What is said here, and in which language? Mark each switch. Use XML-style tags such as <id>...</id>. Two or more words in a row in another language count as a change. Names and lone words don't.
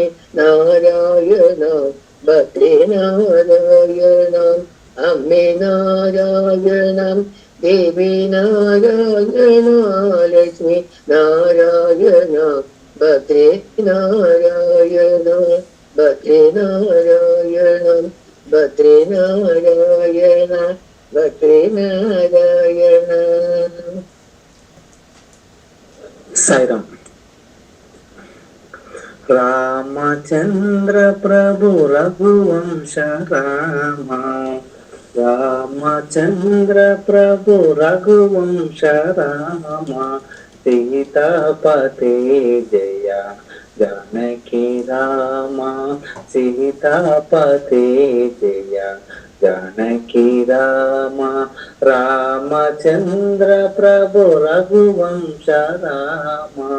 <ml>നാരായണ ഭദ്രേ നാരായണ അമ്മേ നാരായണം ദേവി നാരായണ ലക്ഷ്മി നാരായണ ഭദ്രേ നാരായണ ഭദ്രേ നാരായണ ഭദ്രേ നാരായണ ഭദ്രേ നാരായണ.</ml> <hi>साईराम. रामचंद्र प्रभु रघुवंश राम रामचंद्र प्रभु रघुवंश राम सीतापते जय जानकी राम सीतापते जय जानकी राम रामचंद्र प्रभु रघुवंश राम</hi>